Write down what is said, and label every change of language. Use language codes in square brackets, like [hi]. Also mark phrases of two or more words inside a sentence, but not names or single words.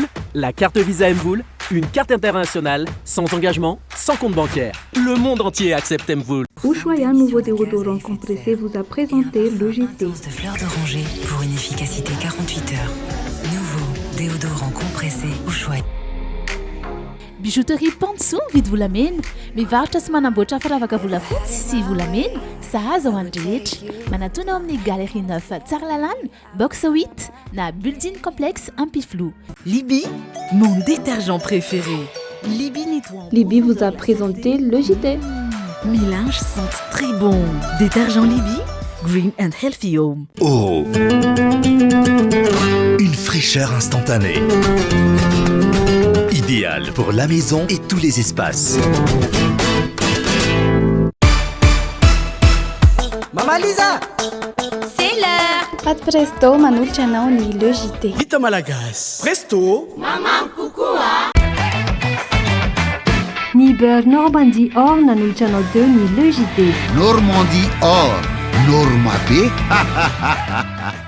[fr] La carte Visa Mvoul, une carte internationale, sans engagement, sans compte bancaire. Le monde entier accepte Mvoul. Ushuaïa, nouveau déodorant compressé, vous a présenté le JT. De fleurs d'oranger pour une efficacité 48 heures. Nouveau déodorant compressé Ushuaïa. [mg] Bijouterie Pantsou vidy volamena, mivarotra sy manamboatra firavaka volafotsy sy volamena, sahaza ho an'ny rehetra. Manatona ao amin'ny Galerie 9 Tsaralalana, box 8 na Building Complexe Ampiflou. [fr] Libye, mon détergent préféré. Libye nettoie. Libye vous a présenté le JT. Mes linges sentent très bon. Détergent Libye, [en] Green and Healthy Home. [fr] Oh, une fraîcheur instantanée. Idéal pour la maison et tous les espaces. Maman Lisa, c'est l'heure. [mg] Pâte Presto manolotra anao ny Le JT. Vita malagasy. Presto. Maman kokoa. Ny beurre Normandie Or nanolotra anao teo ny Le JT. Normandie Or, Norma B.